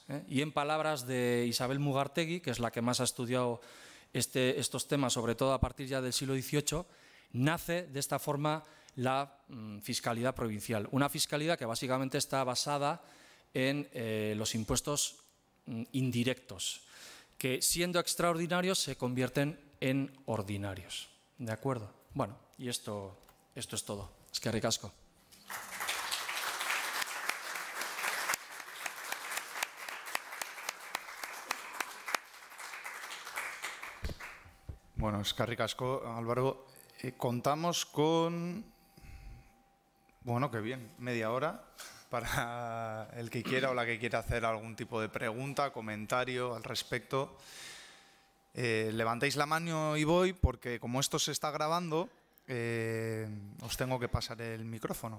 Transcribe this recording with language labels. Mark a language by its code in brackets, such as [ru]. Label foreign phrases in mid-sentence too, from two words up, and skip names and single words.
[es] Y en palabras de Isabel Mugartegui, que es la que más ha estudiado estos temas, sobre todo a partir ya del siglo XVIII, nace de esta forma la fiscalidad provincial. Una fiscalidad que básicamente está basada en los impuestos indirectos, que siendo extraordinarios se convierten en ordinarios. ¿De acuerdo? Bueno, y esto es todo. [eu] Eskerrik asko. Bueno, eskerrik asko, Álvaro. [es] Contamos con, bueno, qué bien, media hora para el que quiera o la que quiera hacer algún tipo de pregunta, comentario al respecto. Levantéis la mano y voy, porque como esto se está grabando, os tengo que pasar el micrófono.